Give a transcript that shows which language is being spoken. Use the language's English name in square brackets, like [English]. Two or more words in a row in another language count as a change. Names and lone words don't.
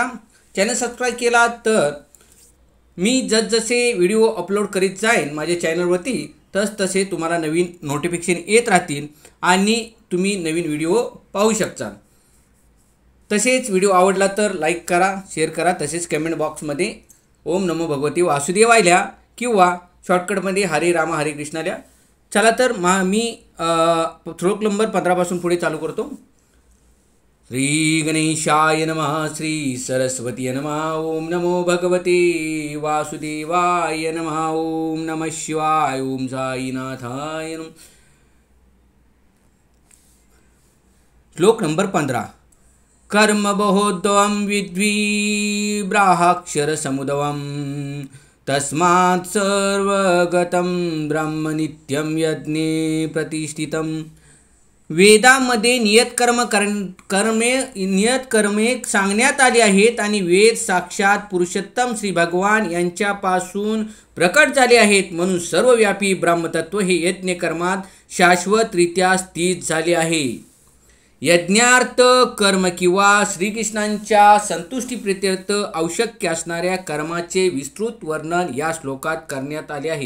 [English] channel subscribe [Marathi] केला तर मी जसे [English] video upload [Marathi] करीत जाईन माझ्या चॅनलवरती तसे तुम्हाला नवीन नोटिफिकेशन येत राहतील आणि तुम्ही नवीन व्हिडिओ पाहू शकता। तसेच व्हिडिओ आवडला तर लाईक करा, शेअर करा, तसेच कमेंट बॉक्समध्ये [Sanskrit] ओम नमो भगवते वासुदेवाय [Marathi] लिहा किंवा शॉर्टकटमध्ये [Sanskrit] हरे राम हरे कृष्ण [Marathi] लिहा। चला तर मी श्लोक नंबर 15 पासून पुढे चालू करतो। [Sanskrit] श्री गणेशाय नमः, श्री सरस्वती नमः, ओम नमो भगवते वासुदेवाय नमः, ओम नमः शिवाय, ओम साईनाथाय नमः। [Marathi] श्लोक नंबर 15 [Sanskrit] कर्म बहोद्वं विद्वी ब्राह्मक्षर समुद्वं तस्मात् सर्वगतं ब्रह्म नित्यं यज्ञे प्रतिष्ठितं। [Marathi] वेदामध्ये नियतकर्मे सांगण्यात आली आहेत आणि वेद साक्षात पुरुषोत्तम श्री भगवान यांच्यापासून प्रकट झाले आहेत, म्हणून सर्वव्यापी ब्रह्मतत्व हे यज्ञकर्मात शाश्वतरित्या स्थित झाले आहे। यज्ञार्थ कर्म किंवा श्रीकृष्णांच्या संतुष्टीप्रित्यर्थ आवश्यक असणाऱ्या कर्माचे विस्तृत वर्णन या श्लोकात करण्यात आले आहे।